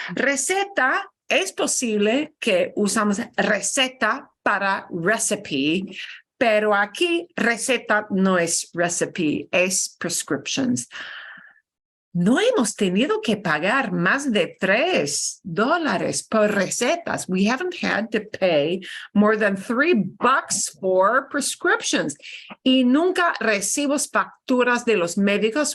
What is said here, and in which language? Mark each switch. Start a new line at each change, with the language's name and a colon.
Spanish: Receta, es posible que usamos receta para recipe, pero aquí receta no es recipe, es prescriptions. No hemos tenido que pagar más de $3 por recetas.
English: We haven't had to pay more than $3 for prescriptions.
Spanish: Y nunca recibimos facturas de los médicos.